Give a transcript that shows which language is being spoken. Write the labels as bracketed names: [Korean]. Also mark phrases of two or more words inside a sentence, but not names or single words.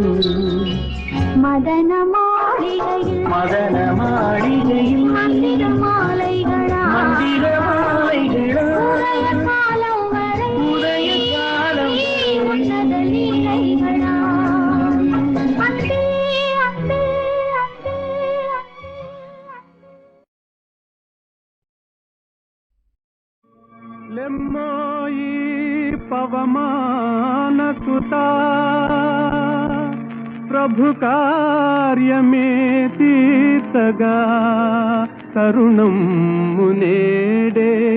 [Tamil] மதன மாளிகையில் மந்திர மாலைகளா காலம் வரை உதய காலம் உன்னத லீலைகளா அன்பே அன்பே அன்பே [Telugu] లెమ్మోయి పవమాన సుతా ప్రభు కార్యమే తీర్చగా తరుణం మునేడే